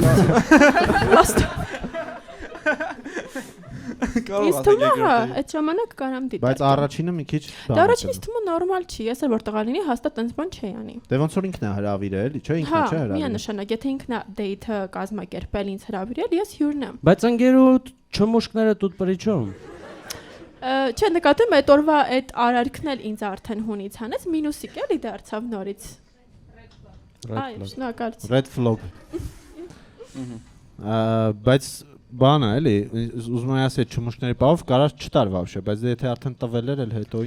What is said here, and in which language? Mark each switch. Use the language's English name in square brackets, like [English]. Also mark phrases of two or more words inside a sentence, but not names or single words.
[Armenian] Ինձ թվում է, հա, այդ ժամանակ կարամ դիտարկեմ։ Բայց առաջինը մի քիչ Դա առաջինից թվում է նորմալ չի, ես էլ որ տղա լինի հաստատ տենց բան չի անի։ Դե ոնց որ ինքն է հրավիրել, էլի, չէ, ինքն է չէ Հա, հրավիրել։ միանշանակ, եթե ինքն է դեյթը կազմակերպել ինձ հրավիրել, ես հյուրն եմ։ Բայց ընկերու չմուշկները [Russian] тут при чем։ [Armenian] Չէ, նկատեմ այդ օրվա այդ արարքն էլ ինձ արդեն հունից հանեց, մինուսիկ էլի դարձավ նորից։ Այ, շնորհակալություն։ [English] Red flag։ [Armenian] Բայց բանը էլի, ուզում եմ ասել չմուշկների բավ կարած չտար вообще, բայց եթե արդեն տվել էր էլ հետո։